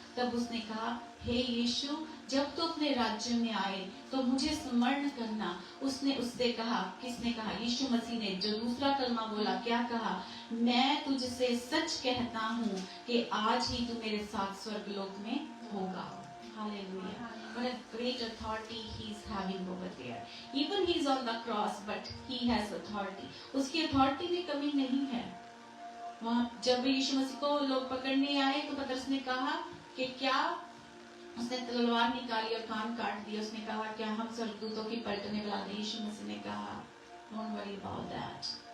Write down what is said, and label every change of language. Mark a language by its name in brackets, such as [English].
[Hindi] तब उसने कहा, हे यीशु, जब तू अपने राज्य में आए तो मुझे स्मरण करना। उसने उससे कहा, किसने कहा? यीशु मसीह ने, जो दूसरा कलमा बोला, क्या कहा? मैं तुझसे सच कहता हूँ कि आज ही तू मेरे साथ स्वर्गलोक में होगा। [English] Hallelujah. What a great authority he is having over there. Even he is on the cross, but he has authority. [Hindi] उसकी authority में कमी नहीं है। वहाँ जब यीशु मसीह को लोग पकड़ने आए तो पतरस ने कहा कि क्या, उसने तलवार निकाली और कान काट दिया। उसने कहा, क्या हम स्वर्गदूतों की पलटने वाला नहीं? यीशु मसीह ने कहा, [English] Don't worry about that.